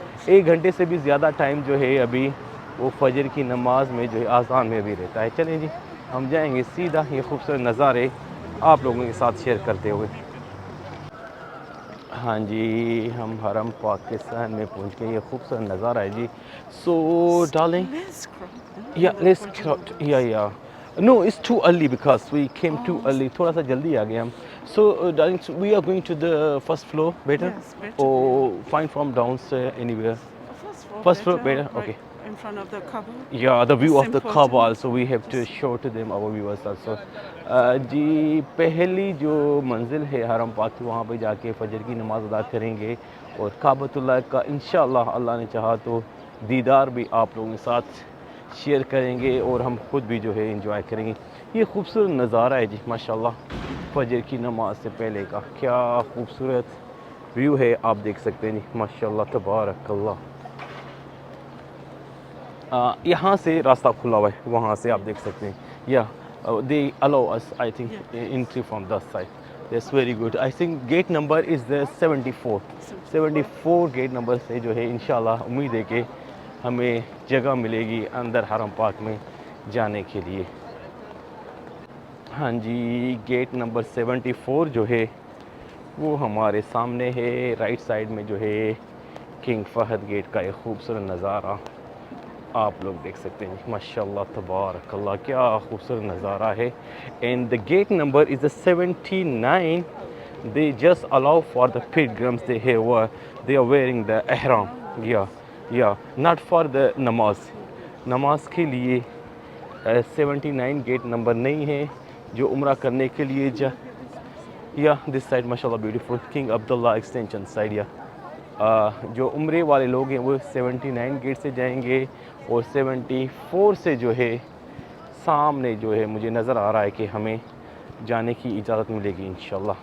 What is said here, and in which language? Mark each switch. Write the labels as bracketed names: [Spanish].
[Urdu] 1 گھنٹے سے بھی زیادہ ٹائم جو ہے ابھی وہ فجر کی نماز میں جو ہے اذان میں بھی رہتا ہے. چلیں جی ہم جائیں گے سیدھا یہ خوبصورت نظارے آپ لوگوں کے ساتھ شیئر کرتے ہوئے. ہاں جی ہم حرم پاک کے صحن میں پہنچ گئے. یہ خوبصورت نظارہ ہے جی. [English] So darling یا no, it's too early because we came too early. [Urdu] تھوڑا سا جلدی آ گئے ہم. [English] So darling, we are going to the first floor better, Yes, better. or find from downstairs anywhere. First floor better. Okay. Right in front of the Kaaba. Yeah, the view It's of the important. Kaaba also we have to show to them, our viewers also. [Urdu] جی پہلی جو منزل ہے حرم پاک کی وہاں پہ جا کے فجر کی نماز ادا کریں گے، اور کعبۃ اللہ کا انشاءاللہ اللہ نے چاہا تو دیدار بھی آپ لوگوں کے ساتھ شیئر کریں گے، اور ہم خود بھی جو ہے انجوائے کریں گے. یہ خوبصورت نظارہ ہے جی ماشاءاللہ فجر کی نماز سے پہلے کا. کیا خوبصورت ویو ہے آپ دیکھ سکتے ہیں جی ماشاءاللہ تبارک اللہ. یہاں سے راستہ کھلا ہوا ہے, وہاں سے آپ دیکھ سکتے ہیں. [English] یا they allow us, I think, entry from that side. That's very good. I think gate number is the 74. [Urdu] 74 gate number سے جو ہے انشاءاللہ امید ہے کہ ہمیں جگہ ملے گی اندر حرم پاک میں جانے کے لیے. ہاں جی, گیٹ نمبر 74 جو ہے وہ ہمارے سامنے ہے. رائٹ سائڈ میں جو ہے کنگ فہد گیٹ کا ایک خوبصورت نظارہ آپ لوگ دیکھ سکتے ہیں. ماشاءاللہ تبارک اللہ, کیا خوبصورت نظارہ ہے. [English] And the gate number is the 79. They just allow for the pilgrims. They are wearing the ihram. Yeah, not for the namaz. [Urdu] نماز کے لیے 79 گیٹ نمبر نہیں ہے. جو عمرہ کرنے کے لیے [English] this side [Urdu] ماشاءاللہ بیوٹیفل کنگ عبداللہ ایکسٹینشن سائڈ. جو عمرے والے لوگ ہیں وہ 79 گیٹ سے جائیں گے, اور 74 سے جو ہے سامنے جو ہے مجھے نظر آ رہا ہے کہ ہمیں جانے کی اجازت ملے گی انشاءاللہ.